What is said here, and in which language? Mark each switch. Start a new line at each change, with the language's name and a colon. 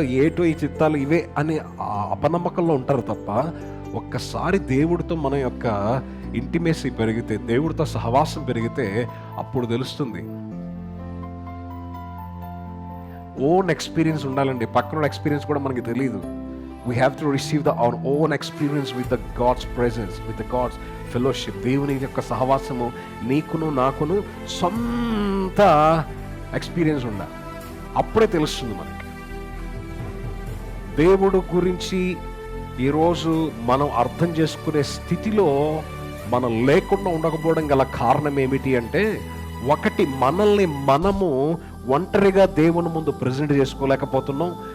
Telugu: ఏటో ఈ చిత్తాలు ఇవే అని అపనమ్మకంలో ఉంటారు తప్ప, ఒక్కసారి దేవుడితో మన యొక్క ఇంటిమేసీ పెరిగితే, దేవుడితో సహవాసం పెరిగితే అప్పుడు తెలుస్తుంది. ఓన్ ఎక్స్పీరియన్స్ ఉండాలండి. పక్కన ఎక్స్పీరియన్స్ కూడా మనకి తెలియదు.
English: We have to receive our own experience with the God's presence, with the God's fellowship.
Telugu: దేవుని యొక్క సహవాసము నీకును నాకును సొంత ఎక్స్పీరియన్స్ ఉండాలి. అప్పుడే తెలుస్తుంది మనకి దేవుడు గురించి. ఈరోజు మనం అర్థం చేసుకునే స్థితిలో మనం లేకుండా ఉండకపోవడం గల కారణం ఏమిటి అంటే, ఒకటి మనల్ని మనము ఒంటరిగా దేవుని ముందు ప్రజెంట్ చేసుకోలేకపోతున్నాం.